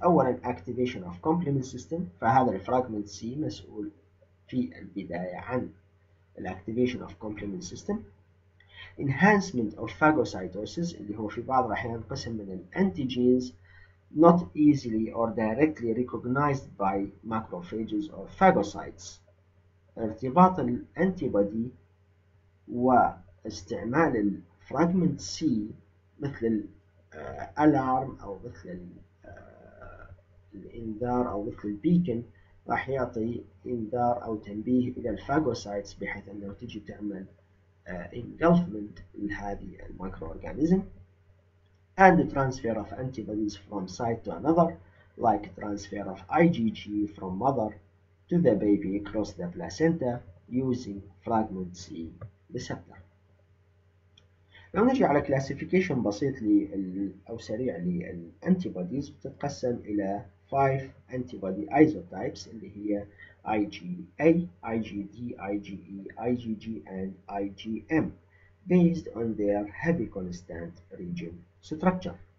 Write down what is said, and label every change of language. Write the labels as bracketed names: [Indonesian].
[Arabic] أولا [English] activation of complement system، [Arabic] فهذا الفراجمنت C مسؤول في البداية عن activation of complement system. [English] enhancement of phagocytosis [Arabic] اللي هو في بعض الأحيان قسم من [English] الانتيجينز not easily or directly recognized by macrophages or phagocytes. [Arabic] ارتباط الانتيبودي واستعمال الفراجمنت سي مثل الارم او مثل الانذار او مثل البيكن راح يعطي انذار او تنبيه الى الفاجوسايتس بحيث انه تجي تعمل engulfment لهذه المايكرو اورجانيزم. [English] and the transfer of antibodies from site to another, like transfer of IgG from mother to the baby across the placenta using fragment C receptor. [Arabic] لو نجي على classification بسيط أو سريع للانتيبوديز بتتقسم إلى [English] 5 antibody isotypes اللي هي IgA, IgD, IgE, IgG and IgM based on their heavy constant region structure.